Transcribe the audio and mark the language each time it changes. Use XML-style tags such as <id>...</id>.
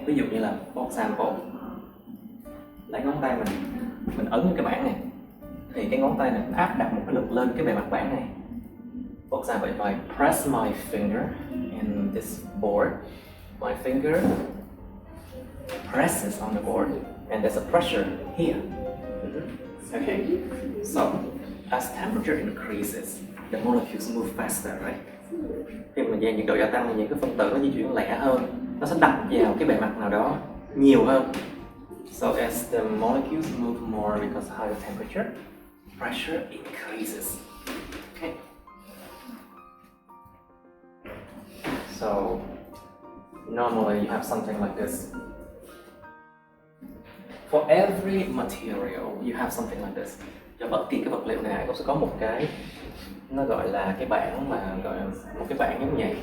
<vi>Ví dụ như là</vi> <en>for example,</en> <vi>lấy ngón tay mình ấn cái bảng này, thì cái ngón tay này áp đặt một cái lực lên cái bề mặt bảng này.</vi> <en>For example, if I press my finger in this board, my finger presses on the board and there's a pressure here. Okay, so as temperature increases, the molecules move faster, right?</en> <vi>Khi mà nhiệt độ gia tăng thì những cái phân tử nó di chuyển lẹ hơn, nó sẽ đập vào cái bề mặt nào đó nhiều hơn.</vi> <en>So as the molecules move more because higher temperature, pressure increases. Okay. So normally you have something like this. For every material, you have something like this.</en> <vi>Cho bất kỳ cái vật liệu nào cũng sẽ có một cái, nó gọi là cái bảng, mà gọi là một cái bảng giống vậy.</vi>